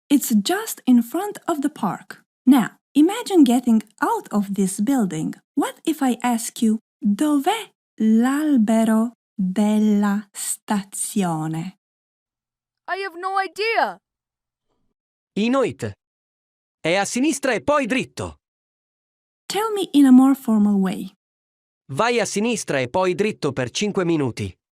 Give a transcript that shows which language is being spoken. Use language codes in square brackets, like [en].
[en] It's just in front of the park. Now, imagine getting out of this building. What if I ask you, [it] dov'è l'albero della stazione? [en] I have no idea. Inoit. [it] È a sinistra e poi dritto. [en] Tell me in a more formal way. [it] Vai a sinistra e poi dritto per 5 minuti.